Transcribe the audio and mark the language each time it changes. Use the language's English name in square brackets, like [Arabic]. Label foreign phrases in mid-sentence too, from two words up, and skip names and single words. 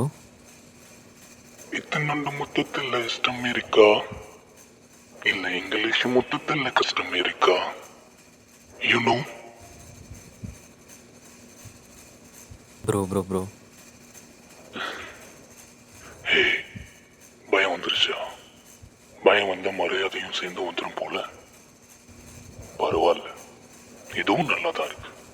[Malayalam] ഇത്തന്നുണ്ട് മൊത്തത്തിലുള്ള ഇഷ്ടം അമേരിക്ക ഇല്ല ഇംഗ്ലീഷ് മൊത്തത്തിലുള്ള കഷ്ടം അമേരിക്ക [English] you know. [Tamil] ப்ரோ ஹே, பயம் வந்துருச்சா? பயம் வந்த மரியாதையும் சேர்ந்து வந்துடும் போல. பரவாயில்ல, இதுவும் நல்லா தான் இருக்கு.